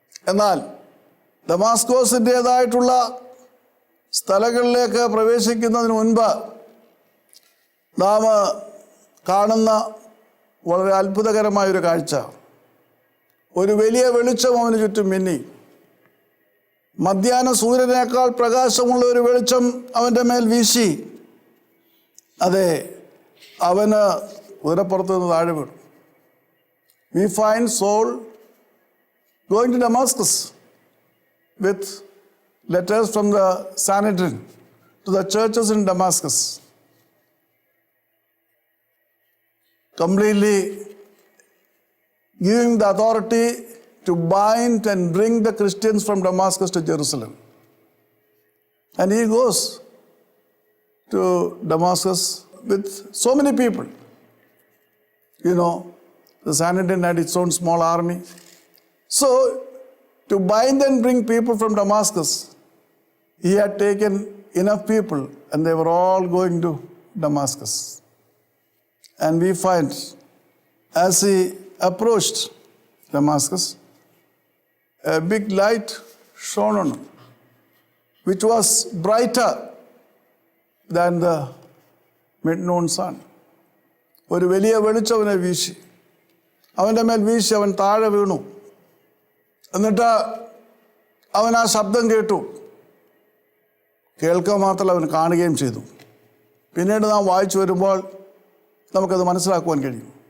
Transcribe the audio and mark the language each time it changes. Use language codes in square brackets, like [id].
[ml] എന്നാൽ ദമാസ്കോസിൻ്റേതായിട്ടുള്ള സ്ഥലങ്ങളിലേക്ക് പ്രവേശിക്കുന്നതിന് മുൻപ് നാം കാണുന്ന വളരെ അത്ഭുതകരമായൊരു കാഴ്ച, ഒരു വലിയ വെളിച്ചം അവന് ചുറ്റും മിന്നി. മധ്യാഹ്ന സൂര്യനേക്കാൾ പ്രകാശമുള്ള ഒരു വെളിച്ചം അവൻ്റെ മേൽ വീശി. അതെ, അവന് കുതിരപ്പുറത്ത് നിന്ന് താഴെ വീണു. [en] We find Saul going to Damascus with letters from the Sanhedrin to the churches in Damascus, completely giving the authority to bind and bring the Christians from Damascus to Jerusalem. And he goes to Damascus with so many people. You know, the Sanhedrin had its own small army. So, to bind and bring people from Damascus, he had taken enough people and they were all going to Damascus. And we find as he approached Damascus, a big light shone on him, which was brighter than the mid-noon sun. [ml] ഒരു വലിയ വെളിച്ചം അവനെ വീശി, അവൻ്റെ മേൽ വീശി, അവൻ താഴെ വീണു. എന്നിട്ട് അവൻ ആ ശബ്ദം കേട്ടു. കേൾക്കുക മാത്രമല്ല, അവൻ കാണുകയും ചെയ്തു. പിന്നീട് നാം വായിച്ചു വരുമ്പോൾ നമുക്കത് മനസ്സിലാക്കുവാൻ കഴിയും.